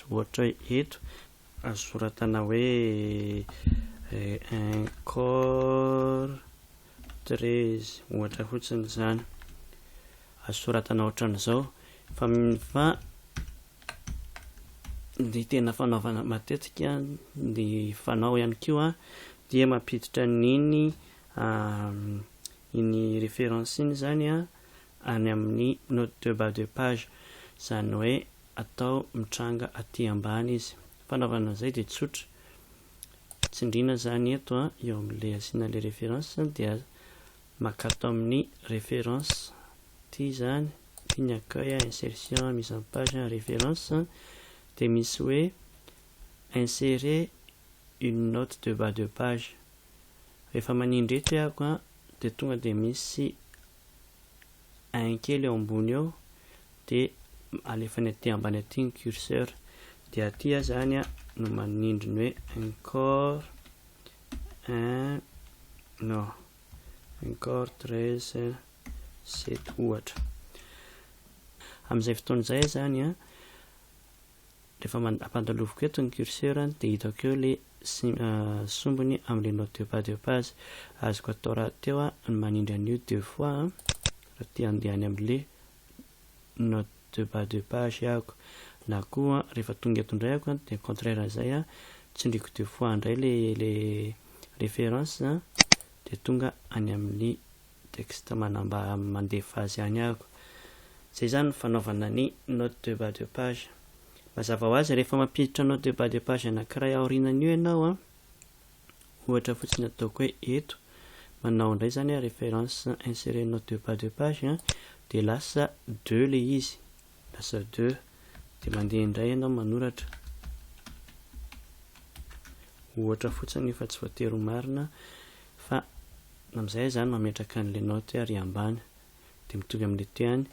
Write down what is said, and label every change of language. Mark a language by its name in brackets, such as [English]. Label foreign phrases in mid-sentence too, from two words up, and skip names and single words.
[Malagasy] Ohatra hoe eto azoratana hoe encore 13 ohatra fotsiny izany azoratana ohatran'izao. Fa ny tena fanaovana matetika ny fanao ihany koa dia mampiditra iny référence iny izany any amin'ny [French] note de bas de page, [Malagasy] izany hoe atao mitranga aty ambany izy. Fanaovana izay dia tsotra, tsindriana izany eto eo amin'ilay asiana ilay référence dia makato amin'ny référence ity izany, ity ny [French] accueil, insertion, mise en page, référence, [Malagasy] dia misy hoe [French] insérer une note de bas de page. [Malagasy] Rehefa manindreto ahako dia tonga dia misy un kely eo ambony eo dia alefany aty ambany aty ny curseur dia aty zany no manindriny hoe encore 13 7 ohatra. Amin'izay fotoan'izay zany rehefa ampandaloviko eto ny curseur dia hitako eo ilay sombony amin'ilay [French] note de bas de page. [Malagasy] Azoko atao raha teo ny manindry an'io 2 fois raha tia andehany amin'ilay [French] note de bas de page [Malagasy] ahako. Na koa rehefa tonga eto indray ahako dia contraire izay tsindriko 2 fois indray ilay référence dia tonga any amin'ny texte mandefa azy ihany ahako. Izay zany fanaovana ny [French] note de bas de page. [Malagasy] Mazava ho azy rehefa mampiditra [French] note de bas de page [Malagasy] anankiray aorianan'io ianao ohatra fotsiny ataoko hoe eto manao indray zany [French] référence insérer note de bas de page [Malagasy] dia lasa 2 ilay izy, lasa 2 dia mandeha indray ianao manoratra ohatra fotsiny fa tsy voatery ho marina fa amin'izay zany mametraka an'ilay note ary ambany dia mitovy amin'ilay teo ihany.